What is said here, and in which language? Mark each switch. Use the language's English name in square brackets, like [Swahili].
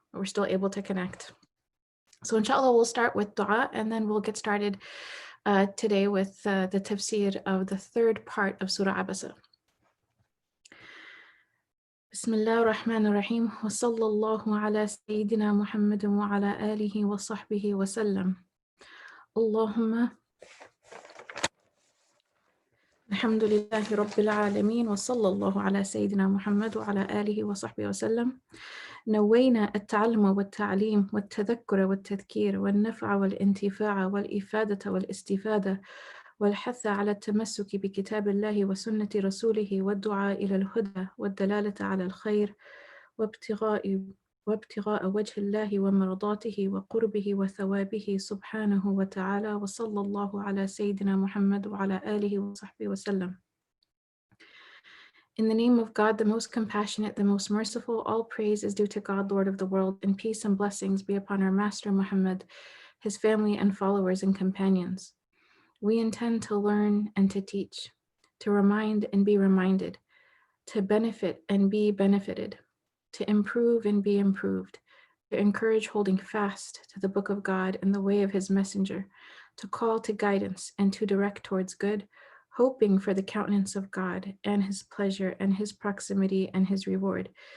[English] We're still able to connect. So inshallah, we'll start with dua and then we'll get started today with the tafsir of the third part of Surah Abasa. [Arabic] بسم الله الرحمن الرحيم وصلى الله على سيدنا محمد وعلى آله وصحبه وسلم اللهم الحمد لله رب العالمين وصلى الله على سيدنا محمد وعلى آله وصحبه وسلم نوينا التعلم والتعليم والتذكر والتذكير والنفع والانتفاع والإفادة والاستفادة والحث على التمسك بكتاب الله وسنة رسوله والدعاء إلى الهدى والدلالة على الخير وابتغاء وجه الله ومرضاته وقربه وثوابه سبحانه وتعالى وصلى الله على سيدنا محمد وعلى آله وصحبه وسلم. [English] In the name of God, the most compassionate, the most merciful, all praise is due to God, Lord of the world, and peace and blessings be upon our Master Muhammad, his family and followers and companions. We intend to learn and to teach, to remind and be reminded, to benefit and be benefited, to improve and be improved, to encourage holding fast to the book of God and the way of his messenger, to call to guidance and to direct towards good, hoping for the countenance of God and his pleasure and his proximity and his reward.